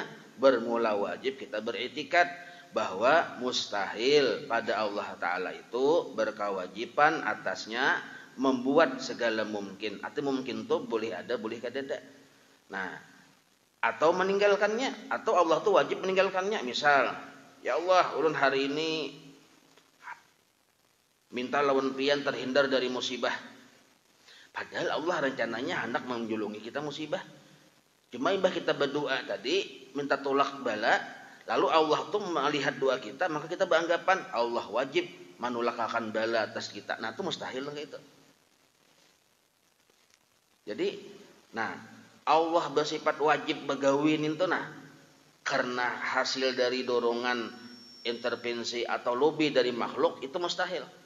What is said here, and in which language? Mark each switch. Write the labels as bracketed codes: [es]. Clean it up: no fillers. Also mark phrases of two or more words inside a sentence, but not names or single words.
[id] Bermula wajib kita beriktikad bahwa mustahil pada Allah Ta'ala itu berkewajiban atasnya membuat segala mungkin. [bjn] Artinya mungkin tuh boleh ada, boleh kada. Nah, atau meninggalkannya, atau Allah tuh wajib meninggalkannya. [id] Misal, [ar] ya Allah, [bjn] ulun hari ini minta lawan pian terhindar dari musibah. [id] Padahal Allah rencananya hendak menjulungi kita musibah. Cuma ibah kita berdoa tadi, minta tolak bala, lalu Allah tuh melihat doa kita, maka kita beranggapan Allah wajib menolakkan bala atas kita. Nah, itu mustahil kayak itu. Jadi, nah, Allah bersifat wajib begawin itu nah karena hasil dari dorongan intervensi atau lobby dari makhluk itu mustahil.